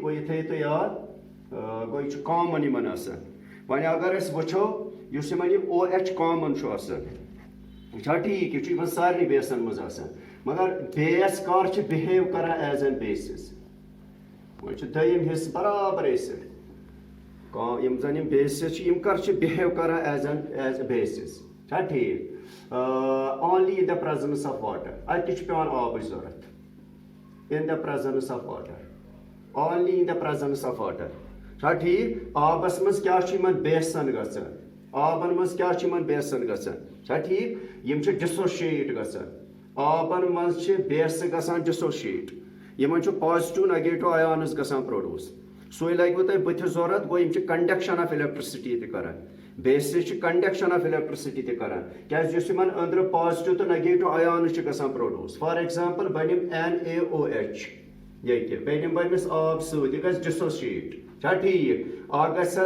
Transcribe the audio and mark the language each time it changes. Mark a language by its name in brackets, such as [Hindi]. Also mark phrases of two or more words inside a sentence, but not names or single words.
[Kashmiri] گوٚو یہِ تھٲیِو تُہۍ یاد گوٚو یہِ چھُ کامن یِمن آسان وۄنۍ اگر أسۍ وٕچھو یُس یِمن یہِ OH کامن چھُ آسان یہ چھا ٹھیک یہ چھُ یِمن سارنٕے بیسن منٛز آسان مگر بیس کر چھِ بِہیو کران [English] as in bases [Kashmiri] وۄنۍ چھُ دوٚیِم حصہٕ برابر ایسڈ یِم زن یِم بیسز چھِ یِم کر چھِ بِہیو کران [English] as bases [Kashmiri] چھا ٹھیک [English] only in the presence of water [Kashmiri] اتہِ تہِ چھُ پیٚوان آبٕچ ضروٗرت [English] in the presence of water [Kashmiri] only in the presence of water چھا ٹھیک آبس منٛز کیٛاہ چھُ یِمن بیسن گژھان آبن منٛز کیٛاہ چھُ یِمن بیسن گژھان چھا ٹھیک یِم چھِ ڈِسوشیٹ گژھان آبن منٛز چھِ بیسہٕ گژھان ڈِسوشیٹ یِمن چھُ [English] positive negative ions [Kashmiri] گژھان پروڈیوس سُے لگوٕ تۄہہِ بٕتھِ ضروٗرت گوٚو یِم چھِ [English] conduction of electricity [Kashmiri] تہِ کران بیسز چھِ [English] conduction of electricity [Kashmiri] تہِ کران کیٛازِ یُس یِمن أنٛدرٕ پازٹِو تہٕ نگیٹِو آیانٕز چھِ گژھان پروڈیوس [English] for example [Kashmiri] بنِم NaOH ییٚتہِ بیٚیہِ بنِمس آب سۭتۍ یہِ گژھِ ڈِسوشیٹ چھا ٹھیک اکھ